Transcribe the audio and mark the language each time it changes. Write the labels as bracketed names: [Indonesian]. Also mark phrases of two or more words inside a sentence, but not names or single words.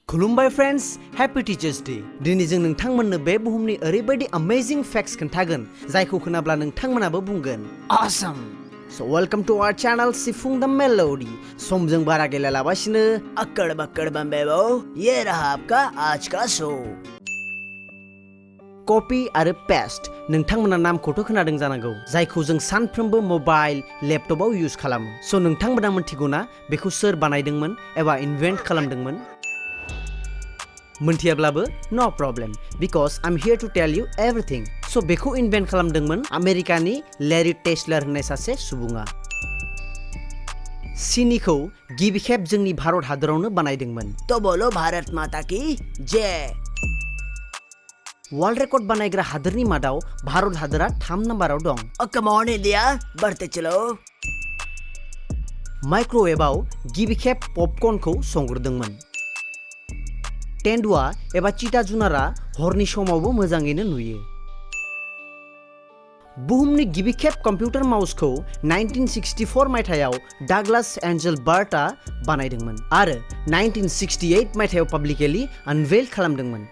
[English] खुलुमबाय friends, Happy Teachers' Day. [Bodo] दिनै जों नोंथांमोननो बे बुहुमनि ओरैबायदि [English] amazing facts [Bodo] खोन्थागोन जायखौ खोनाब्ला नोंथांमोनाबो बुंगोन awesome। [English] So welcome to our channel Sifung the Melody। [Bodo] समजों बारा गेलेलाबासिनो अक्कड़ बक्कड़ बम्बेबो, [Hindi] ये रहा आपका आज का शो। [Bodo] कॉपी आरो पेस्ट नोंथांमोना नामखौथ' खोनादों जानांगौ, जायखौ जों सानफ्रोमबो [English] mobile laptopआव [Bodo] यूज खालामो। सो नोंथांमोना मिथिगौना बेखौ सोर बानायदोंमोन एबा इन्वेंट खालामदोंमोन? [English] मोनथियाब्लाबो no problem, because I am here to tell you everything. [Bodo] सो बेखौ इन्वेंट खालामदोंमोन आमेरिकानि लैरी टेस्लार होननाय सासे सुबुङा। सिनिखौ गिबि खेब जोंनि भारत हादरावनो बानायदोंमोन। [Hindi] तो बोलो भारत माता की जय। [English] world record [Bodo] बानायग्रा हादोरनि मादाव भारत हादरा 3 नम्बराव दं। [English] Come on India, [Hindi] बढ़ते चलो। [Bodo] माइक्रवेवआव गिबि खेब पपकर्नखौ संग्रोदोंमोन। तेंदुआ एबा चीता जुनारा हरनि समावबो मोजाङैनो नुयो। बुहुमनि गिबि खेब [English] computer mouseखौ [Bodo] 1964 मायथाइयाव डागलास एन्जेल बार्टआ बानायदोंमोन आरो 1968 मायथाइयाव [English] publicly unveil [Bodo] खालामदोंमोन।